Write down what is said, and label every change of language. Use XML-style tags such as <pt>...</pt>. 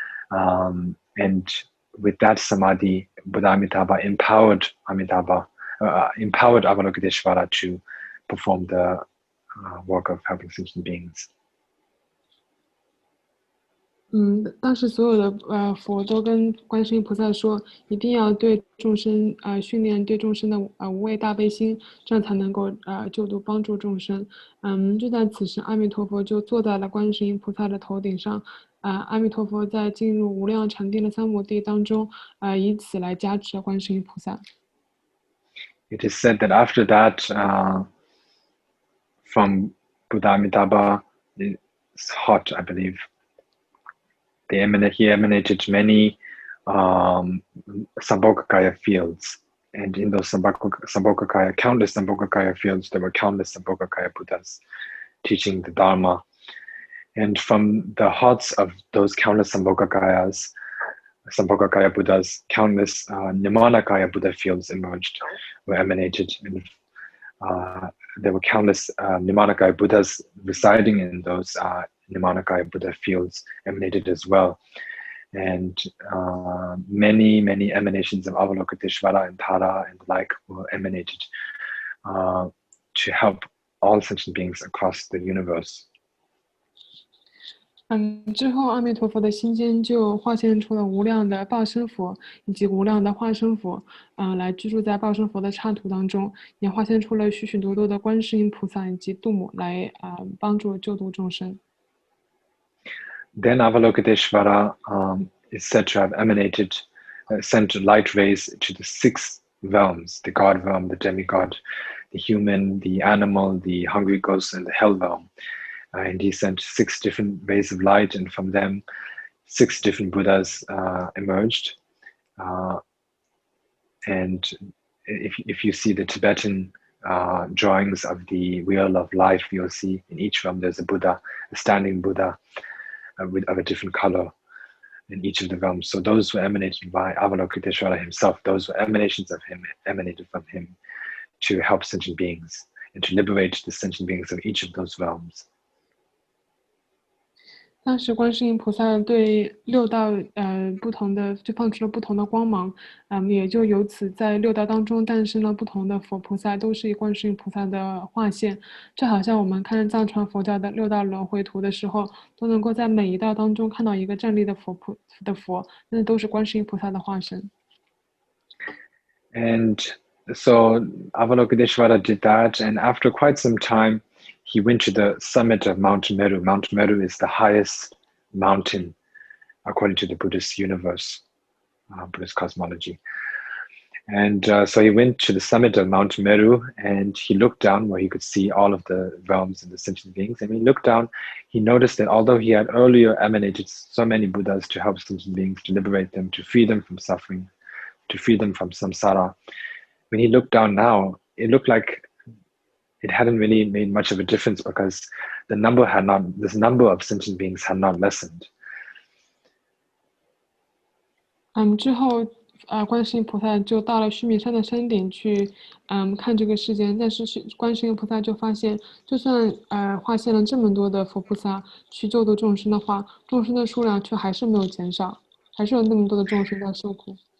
<en>And with that samadhi, Buddha Amitabha empowered Avalokiteshvara to perform the work of helping sentient beings.</en> <zh>当时所有的佛都跟观世音菩萨说，一定要对众生训练对众生的无畏大悲心，这样才能够救度帮助众生。就在此时，阿弥陀佛就坐在了观世音菩萨的头顶上。阿弥陀佛在进入无量禅定的三摩地当中，以此来加持观世音菩萨。</zh> <en>It is said that after that, from Buddha Amitabha, it's hot, I believe. He emanated many Sambhogakaya fields, and in those Sambhogakaya, countless Sambhogakaya fields, there were countless Sambhogakaya Buddhas teaching the Dharma. And from the hearts of those countless Sambhogakaya Buddhas, countless Nirmanakaya Buddha fields were emanated. And there were countless Nirmanakaya Buddhas residing in those Nirmanakaya Buddha fields emanated as well. And many emanations of Avalokiteshvara and Tara and the like were emanated to help all sentient beings across the universe.</en> <zh>之后阿弥陀佛的心间就化现出了无量的报身佛以及无量的化身佛，来居住在报身佛的刹土当中，也化现出了许许多多的观世音菩萨以及度母来帮助救度众生。</zh> <en>Then Avalokiteshvara is said to have emanated, sent light rays to the 6 realms, the God realm, the demigod, the human, the animal, the hungry ghost, and the hell realm. And he sent 6 different rays of light, and from them 6 different Buddhas emerged. And if you see the Tibetan drawings of the wheel of life, you'll see in each realm there's a Buddha, a standing Buddha of a different color in each of the realms. So those were emanated by Avalokiteshvara himself. Those were emanations of him, emanated from him to help sentient beings and to liberate the sentient beings of each of those realms.</en> <zh>当时观世音菩萨对六道不同的就放出了不同的光芒，也就由此在六道当中诞生了不同的佛菩萨，都是以观世音菩萨的化现。就好像我们看藏传佛教的六道轮回图的时候，都能够在每一道当中看到一个站立的佛，那都是观世音菩萨的化身。</zh> <en>And so Avalokiteshvara did that, and after quite some time, he went to the summit of Mount Meru. Mount Meru is the highest mountain according to the Buddhist universe, Buddhist cosmology. And so he went to the summit of Mount Meru, and he looked down where he could see all of the realms and the sentient beings. And when he looked down, he noticed that although he had earlier emanated so many Buddhas to help sentient beings, to liberate them, to free them from suffering, to free them from samsara, when he looked down now, it looked like it hadn't really made much of a difference because this number of sentient beings had not lessened.</en> <zh>之后观世音菩萨就到了须弥山的山顶去看这个世界，但是观世音菩萨就发现，就算化现了这么多的佛菩萨去救度众生的话，众生的数量却还是没有减少，还是有那么多的众生在受苦。</zh>